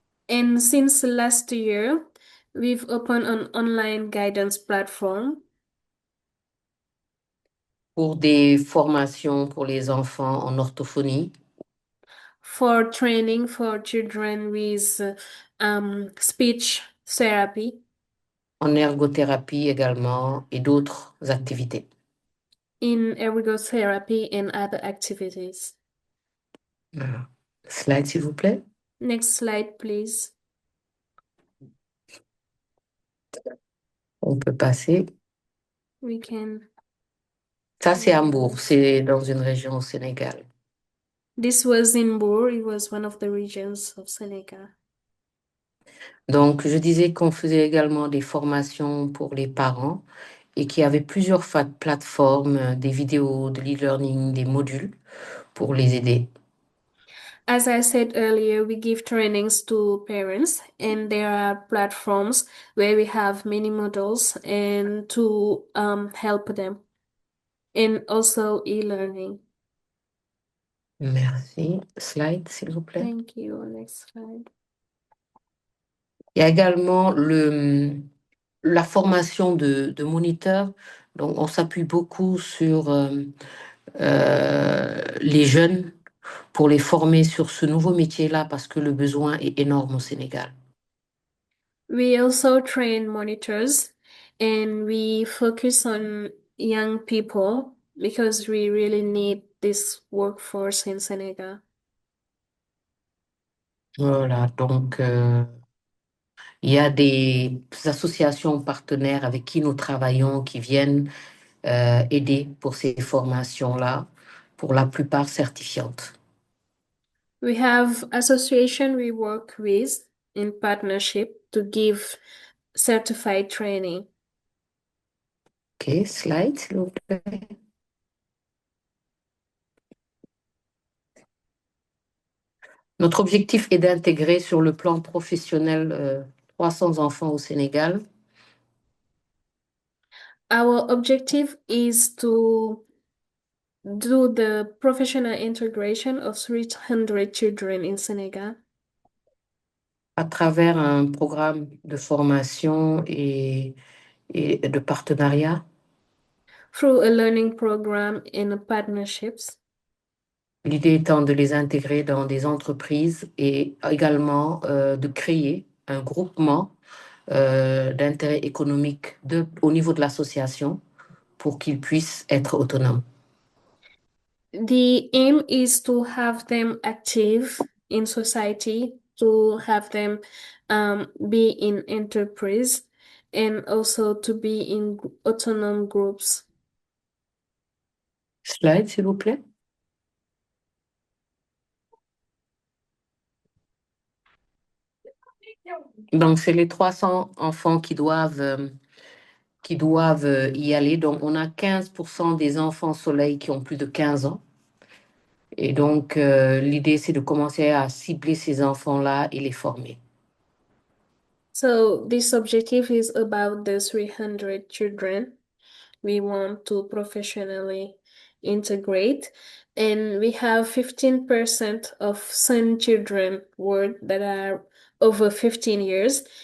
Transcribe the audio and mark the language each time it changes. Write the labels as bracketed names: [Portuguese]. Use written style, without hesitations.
[English] And since last year, we've opened an online guidance platform [French] Pour des formations pour les enfants en orthophonie, [English] for training for children with speech therapy, [French] en ergothérapie également et d'autres activités. [English] in ergotherapy and other activities. [French] Voilà. Slide, s'il vous plaît. [English] Next slide, please. [French] On peut passer. [English] We can. [French] Ça, c'est Hambourg, c'est dans une région au Sénégal. [English] This was in Bour. It was one of the regions of Senegal. [French] Donc, je disais qu'on faisait également des formations pour les parents et qu'il y avait plusieurs plateformes, des vidéos de l'e-learning, des modules pour les aider. [English] As I said earlier, we give trainings to parents, and there are platforms where we have many models and to help them, and also e-learning. [French] Merci. Slide, s'il vous plaît. [English] Thank you. Next slide. [French] Il y a également la formation de moniteurs. Donc, on s'appuie beaucoup sur les jeunes pour les former sur ce nouveau métier-là parce que le besoin est énorme au Sénégal. [English] We also train monitors, and we focus on young people because we really need this workforce in Senegal. [French] Voilà, donc il y a des associations partenaires avec qui nous travaillons qui viennent aider pour ces formations-là, pour la plupart certifiantes. [English] We have association we work with in partnership to give certified training. [French] OK, slide, s'il vous plaît. Notre objectif est d'intégrer sur le plan professionnel 300 enfants au Sénégal. [English] Our objective is to do the professional integration of 300 children in Senegal [French] À travers un programme de formation et de partenariat. [English] through a learning program and partnerships. [French] L'idée étant de les intégrer dans des entreprises et également de créer un groupement d'intérêt économique au niveau de l'association pour qu'ils puissent être autonomes. [English] The aim is to have them active in society, to have them be in enterprise, and also to be in autonomous groups. [French] Slide, s'il vous plaît. Donc, c'est les 300 enfants qui doivent y aller. Donc, on a 15% des enfants soleil qui ont plus de 15 ans. Et donc, l'idée, c'est de commencer à cibler ces enfants-là et les former. [English] So this objective is about the 300 children we want to professionally integrate. And we have 15% of some children world that are over 15 years.